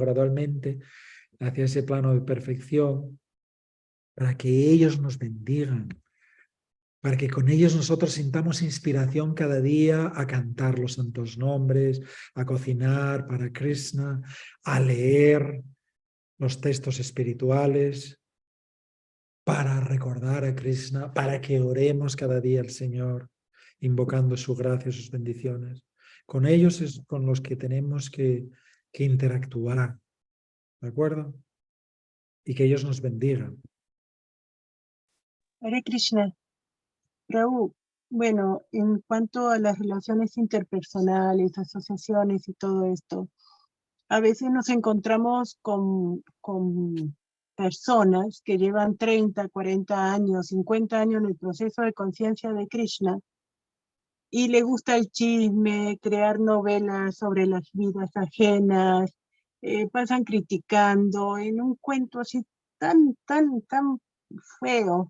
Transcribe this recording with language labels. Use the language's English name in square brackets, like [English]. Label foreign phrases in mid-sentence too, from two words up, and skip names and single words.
[Spanish] gradualmente hacia ese plano de perfección, para que ellos nos bendigan, para que con ellos nosotros sintamos inspiración cada día a cantar los santos nombres, a cocinar para Krishna, a leer los textos espirituales, para recordar a Krishna, para que oremos cada día al Señor, invocando su gracia, sus bendiciones. Con ellos es con los que tenemos que interactuar, ¿de acuerdo? Y que ellos nos bendigan. Hare Krishna. Prabhu, bueno, en cuanto a las relaciones interpersonales, asociaciones y todo esto, a veces nos encontramos con personas que llevan 30, 40 años, 50 años en el proceso de conciencia de Krishna y le gusta el chisme, crear novelas sobre las vidas ajenas, pasan criticando en un cuento así tan feo.